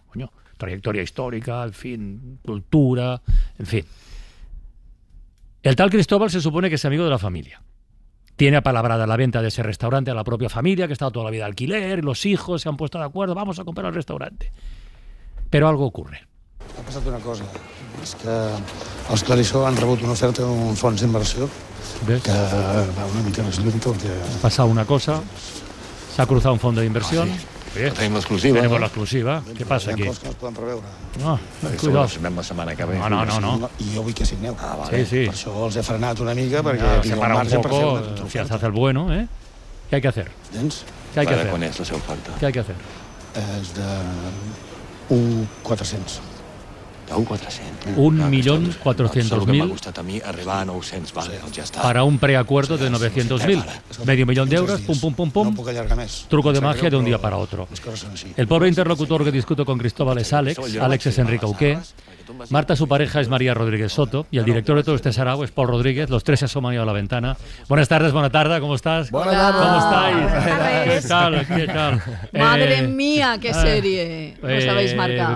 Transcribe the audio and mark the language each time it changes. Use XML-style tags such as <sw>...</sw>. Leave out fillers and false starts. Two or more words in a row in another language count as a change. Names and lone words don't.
<es>Coño, trayectoria histórica, en fin, cultura, en fin. El tal Cristóbal se supone que es amigo de la familia. Tiene apalabrada la venta de ese restaurante a la propia familia, que ha estado toda la vida de alquiler, y los hijos se han puesto de acuerdo, vamos a comprar el restaurante. Pero algo ocurre.</es> <ca>Ha passat una cosa, és que els Clarissó han rebut una oferta d'un fons d'inversió que va una mica més lluny perquè...</ca> <es>Ha pasado una cosa, se ha cruzado un fondo de inversión. Bien.</es> <ca>Tenim l'exclusiva.</ca> <es>Tenemos la exclusiva.</es> <ca>Què passa aquí? Hi ha coses que no es poden preveure.</ca> <es>No, cuidado.</es> <ca>Signem la setmana que ve. No. I jo vull que signeu. Sí, sí. Per això els he frenat una mica, perquè</ca> <es>Se</es> <ca>tinc el</ca> <es>para un</es> <ca>marge per fer poco, una</ca> <es>si se hace el bueno, ¿eh? ¿Qué hay que hacer?</es> <ca>Tens?</ca> <es>¿Qué hay que hacer?</es> <ca>Quan és la seva oferta?</ca> <es>¿Qué hay que hacer?</es> <ca>És de 1.400. D'un 400. 1.400.000. M'ha costat a mi arribar a 900, vale, doncs ja està.</ca> <es>Para un preacuerdo de 900.000. Medio millón de euros, pum, pum, pum, pum.</es> <ca>No puc allargar més.</ca> <es>Truco de magia de un día para otro.</es> <ca>Les coses són així.</ca> <es>El pobre interlocutor que discuto con Cristóbal es Alex. Alex es Enrique Auqué. Marta, su pareja, es María Rodríguez Soto. Y el director de todo este sarao es Paul Rodríguez. Los tres se asoman a la ventana. Buenas tardes, buena tarde. ¿Cómo estás? ¿Cómo estáis? ¿Qué tal? Madre mía, qué serie os habéis marcado.</es>